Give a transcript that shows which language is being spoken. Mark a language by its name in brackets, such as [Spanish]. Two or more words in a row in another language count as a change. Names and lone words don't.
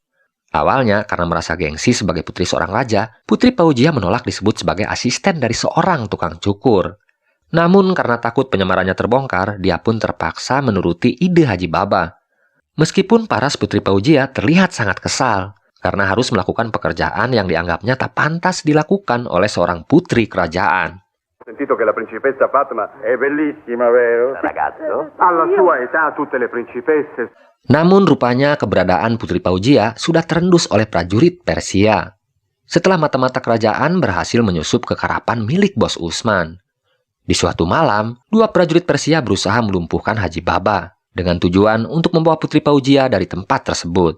[Indonesian] Awalnya, karena merasa gengsi sebagai putri seorang raja, Putri Paujia menolak disebut sebagai asisten dari seorang tukang cukur. Namun karena takut penyamarannya terbongkar, dia pun terpaksa menuruti ide Haji Baba. Meskipun paras Putri Paujia terlihat sangat kesal, karena harus melakukan pekerjaan yang dianggapnya tak pantas dilakukan oleh seorang putri kerajaan. [Italian] Sentito che la principessa Fatma è bellissima, vero? Ragazzo? Alla sua età tutte le principesse. [Indonesian] Namun rupanya keberadaan Putri Paujia sudah terendus oleh prajurit Persia. Setelah mata-mata kerajaan berhasil menyusup ke karapan milik bos Utsman. Di suatu malam, dua prajurit Persia berusaha melumpuhkan Haji Baba dengan tujuan untuk membawa Putri Paujia dari tempat tersebut.